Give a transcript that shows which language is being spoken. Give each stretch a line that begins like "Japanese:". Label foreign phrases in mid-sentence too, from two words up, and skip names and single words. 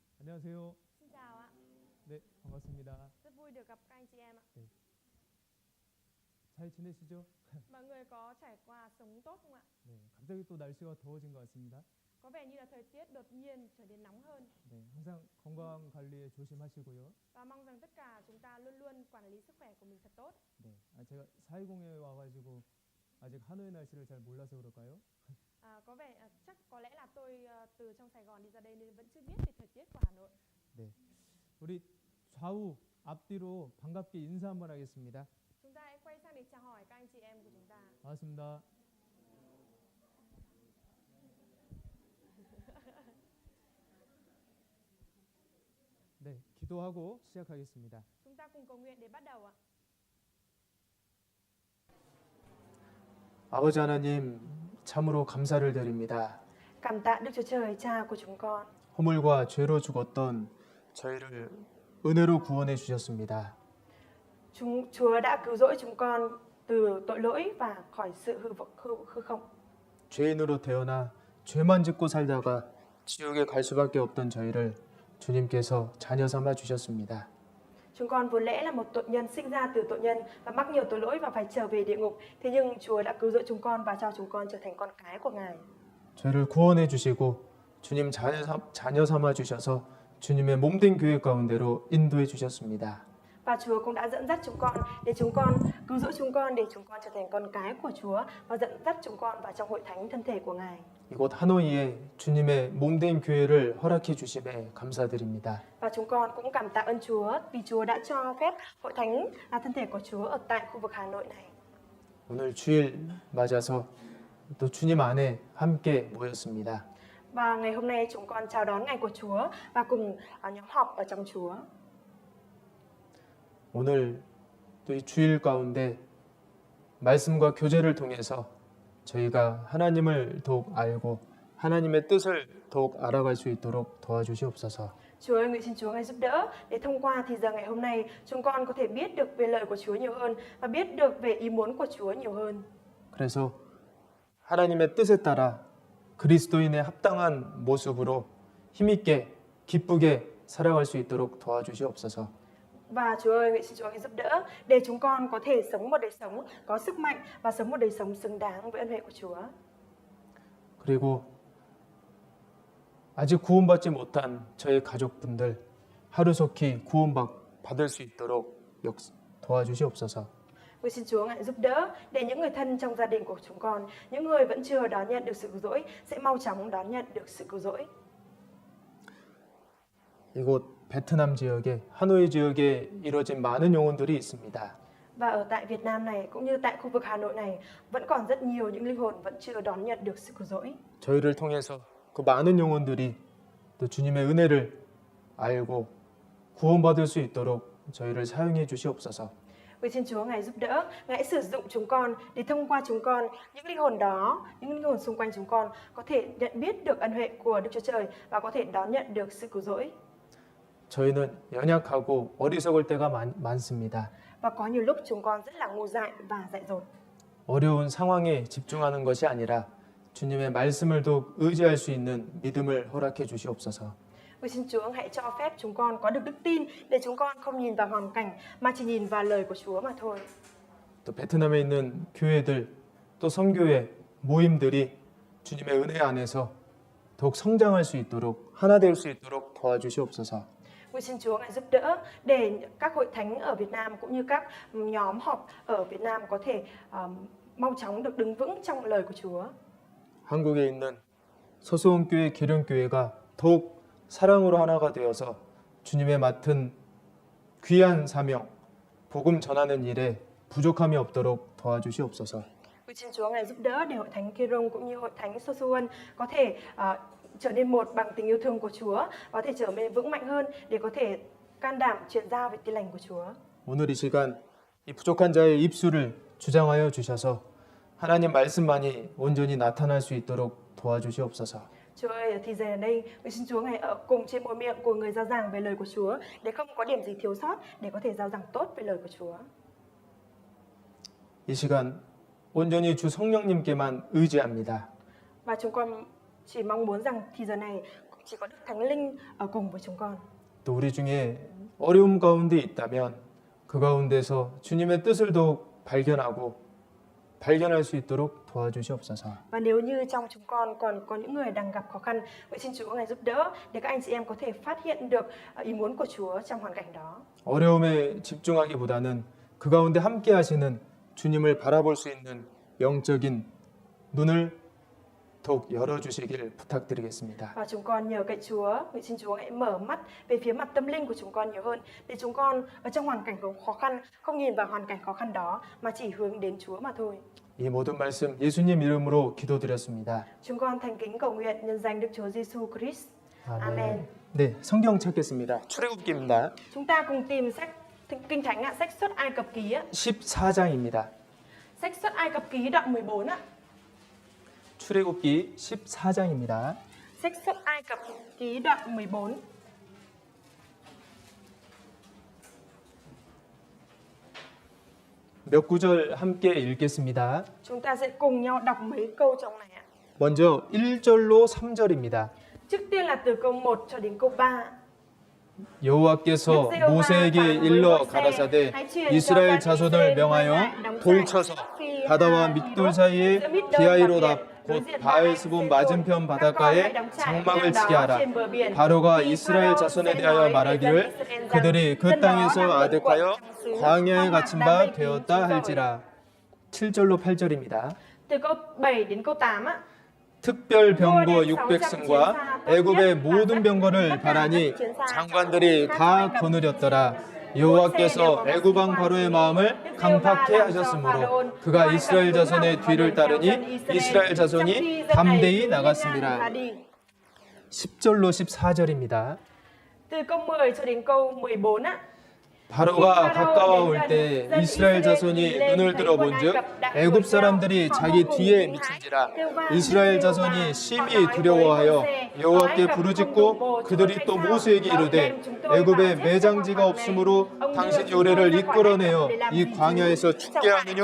Korean: 안녕하세요.
Vietnamese: Xin chào ạ,
Korean: 네, 반갑습니다.
Vietnamese: rất vui được gặp các anh chị em ạ.
Korean: 네. 잘 지내시죠?
Vietnamese: Mọi người có trải qua sống tốt không ạ?
Korean: 네, 갑자기 또 날씨가 더워진 것 같습니다.
Vietnamese: Có vẻ như là thời tiết đột nhiên trở nên nóng hơn
Korean: 네, 항상 건강 관리에 조심하시고요.
Vietnamese: và mong rằng tất cả chúng ta luôn luôn quản lý sức khỏe của mình thật tốt.
Korean: 네, 제가 420에 와가지고 아직 하노이 날씨를 잘 몰라서 그럴까요?
Vietnamese: Có vẻ chắc có lẽ là tôi từ trong Sài Gòn đi ra đây nên vẫn chưa biết về thời tiết của Hà Nội.
Korean: 네, 우리 좌우 앞뒤로 반갑게 인사 한번 하겠습니다.
Vietnamese: Chúng ta hãy quay sang để chào hỏi các anh chị em của chúng ta.
Korean: 반갑습니다. 네, 기도하고 시작하겠습니다.
Vietnamese: Chúng ta cùng cầu nguyện để bắt đầu ạ.
Korean: 아버지 하나님, 참으로 감사를 드립니다.
Vietnamese: Cảm tạ Đức Chúa Trời, Cha của chúng con.
Korean: 허물과 죄로 죽었던 저희를 은혜로 구원해 주셨습니다.
Vietnamese: Chúa đã cứu rỗi chúng con từ tội lỗi và khỏi sự hư không.
Korean: 죄인으로 태어나 죄만 짓고 살다가 지옥에 갈 수밖에 없던 저희를 주님께서 자녀 삼아 주셨습니다.
Vietnamese: Chúng con vốn lẽ là một tội nhân sinh ra từ tội nhân và mắc nhiều tội lỗi và phải trở về địa ngục. Thế nhưng Chúa đã cứu rỗi chúng con và cho chúng con trở thành con cái của Ngài.
Korean: 저희를 구원해 주시고 주님 자녀 삼아 주셔서 주님의 몸된 교회 가운데로 인도해 주셨습니다.
Vietnamese: Và Chúa cũng đã dẫn dắt chúng con để chúng con cứu rỗi chúng con để chúng con trở thành con cái của Chúa và dẫn dắt chúng con vào trong hội thánh thân thể của Ngài.
Korean: 이곳 하노이에 주님의 몸된 교회를 허락해 주심에 감사드립니다.
Vietnamese: Và chúng con cũng cảm tạ ơn Chúa vì Chúa đã cho phép hội thánh là thân thể của Chúa ở tại khu vực Hà Nội này.
Korean: 오늘 주일 맞아서 또 주님 안에 함께 모였습니다.
Vietnamese: Và ngày hôm nay chúng con chào đón ngày của Chúa và cùng nhóm họp ở trong Chúa.
Korean: 오늘 또 이 주일 가운데 말씀과 교제를 통해서 저희가 하나님을 더욱 알고 하나님의 뜻을 더욱 알아갈 수 있도록 도와주시옵소서.
Vietnamese: Chúa ơi, nguyện xin Chúa ngài giúp đỡ để thông qua thì giờ ngày hôm nay chúng con có thể biết được về lời của Chúa nhiều hơn và biết được về ý muốn của Chúa nhiều hơn.
Korean: 그래서 하나님의 뜻에 따라 그리스도인의 합당한 모습으로 힘있게 기쁘게 살아갈 수 있도록 도와주시옵소서.
Vietnamese: Và Chúa ơi, nguyện xin Chúa ngài giúp đỡ để chúng con có thể sống một đời sống có sức mạnh và sống một đời sống xứng đáng với ân huệ của Chúa.
Korean: 그리고 아직 구원받지 못한 저의 가족분들 하루속히 구원받을 수 있도록 도와주시옵소서.
Vietnamese: Nguyện xin Chúa ngài giúp đỡ để những người thân trong gia đình của chúng con, những người vẫn chưa đón nhận được sự cứu rỗi sẽ mau chóng đón nhận được sự cứu rỗi.
Korean: 이곳 베트남 지역에 하노이 지역에 이루어진 많은 영혼들이 있습니다.
Vietnamese: Và ở tại Việt Nam này cũng như tại khu vực Hà Nội này vẫn còn rất nhiều những linh hồn vẫn chưa đón nhận được sự cứu rỗi.
Korean: 저희를 통해서 그 많은 영혼들이 또 주님의 은혜를 알고 구원받을 수 있도록 저희를 사용해 주시옵소서.
Vietnamese: Nguyện xin Chúa ngài giúp đỡ, ngài sử dụng chúng con để thông qua chúng con những linh hồn đó, những linh hồn xung quanh chúng con có thể nhận biết được ân huệ của Đức Chúa Trời và có thể đón nhận được sự cứu rỗi.
Korean: 저희는 연약하고 어리석을 때가 많습니다.
Vietnamese: Và có nhiều lúc chúng con rất là ngu dại và dại dột.
Korean: 어려운 상황에 집중하는 것이 아니라 주님의 말씀을 더욱 의지할 수 있는 믿음을 허락해 주시옵소서.
Vietnamese: Nguyện xin Chúa hãy cho phép chúng con có được đức tin để chúng con không nhìn vào hoàn cảnh mà chỉ nhìn vào lời của Chúa mà thôi.
Korean: 또 베트남에 있는 교회들 또 선교회 모임들이 주님의 은혜 안에서 더욱 성장할 수 있도록 하나 될 수 있도록 도와주시옵소서.
Vietnamese: Nguyện xin Chúa ngài giúp đỡ để các hội thánh ở Việt Nam cũng như các nhóm họp ở Việt Nam có thể mau chóng được đứng vững trong lời của Chúa.
Korean: 한국에 있는 서수원 교회 계룡교회가 더욱 사랑으로 하나가 되어서 주님의 맡은 귀한 사명, 복음 전하는 일에 부족함이 없도록 도와주시옵소서.
Vietnamese: Nguyện xin Chúa ngài giúp đỡ để hội thánh Kerong cũng như hội thánh Sosuon có thể trở nên một bằng tình yêu thương của Chúa, có thể trở nên vững mạnh hơn để có thể can đảm truyền giao về tin lành của Chúa.
Korean: 오늘 이 시간 이 부족한 자의 입술을 주장하여 주셔서 하나님 말씀만이 온전히 나타날 수 있도록 도와주시옵소서.
Vietnamese: Chúa ơi, thì giờ đây, nguyện xin Chúa ngài ở cùng trên môi miệng của người giao giảng về lời của Chúa để không có điểm gì thiếu sót để có thể giao giảng tốt về lời của Chúa.
Korean: 이 시간 온전히 주 성령님께만 의지합니다.
Vietnamese: Và chúng con chỉ mong muốn rằng thì giờ này chỉ có Đức Thánh Linh ở cùng với chúng con.
Korean: 또 우리 중에 어려움 가운데 있다면 그 가운데서 주님의 뜻을 더욱 발견할 수 있도록 도와주시옵소서.
Vietnamese: Và nếu như trong chúng con còn có những người đang gặp khó khăn, vậy xin Chúa ngài giúp đỡ để các anh chị em có thể phát hiện được ý muốn của Chúa trong hoàn cảnh đó.
Korean: 어려움에 집중하기보다는 그 가운데 함께 하시는 주님을 바라볼 수 있는 영적인 눈을 더욱 열어주시길 부탁드리겠습니다.
Vietnamese: Và chúng con nhờ cậy Chúa, vậy xin Chúa hãy mở mắt về phía mặt tâm linh của chúng con nhiều hơn, để chúng con ở trong hoàn cảnh khó khăn không nhìn vào hoàn cảnh khó khăn đó mà chỉ hướng đến Chúa mà thôi.
Korean: 이 모든 말씀 예수님 이름으로 기도드렸습니다.
Vietnamese: Chúng con thành kính cầu nguyện nhân danh Đức Chúa Giêsu Christ. Amen.
Korean: 네, 성경 찾겠습니다. 출애굽기입니다.
Vietnamese: Chúng ta cùng tìm sách Kinh Thánh ạ, sách Xuất Ai Cập Ký ạ.
Korean: 14장입니다.
Vietnamese: Sách Xuất Ai Cập Ký đoạn 14 ạ.
Korean: 출애굽기 14장입니다.
Vietnamese: Sách Xuất Ai Cập Ký đoạn 14.
Korean: 몇 구절 함께 읽겠습니다.
Vietnamese: Chúng ta sẽ cùng nhau đọc mấy câu trong này ạ.
Korean: 먼저 1절로 3절입니다.
Vietnamese: Trước tiên là từ câu 1 cho đến câu 3.
Korean: 여호와께서 모세에게 일러 가라사대 이스라엘 자손을 명하여 돌 쳐서 바다와 믹돌 사이에 비하이로답 곧 바알스본 맞은편 바닷가에 장막을 치게 하라. 바로가 이스라엘 자손에 대하여 말하기를 그들이 그 땅에서 아득하여 광야에 갇힌 바 되었다 할지라. 7절로 8절입니다.
Vietnamese: Từ câu 7 đến câu 8 ạ.
Korean: 특별 병거 600승과 애굽의 모든 병거를 바라니 장관들이 다 거느렸더라. 여호와께서 애굽 왕 바로의 마음을 강팍해 하셨으므로 그가 이스라엘 자손의 뒤를 따르니 이스라엘 자손이 담대히 나갔습니다. 10절로 14절입니다.
Vietnamese: Từ câu 10 cho đến câu 14 ạ.
Korean: 바로가 가까워 올 때 이스라엘 자손이 눈을 들어본즉 애굽 사람들이 자기 뒤에 미친지라. 이스라엘 자손이 심히 두려워하여 여호와께 부르짖고 그들이 또 모세에게 이르되 애굽에 매장지가 없으므로 당신이 우리를 이끌어내어 이 광야에서 죽게 하느냐?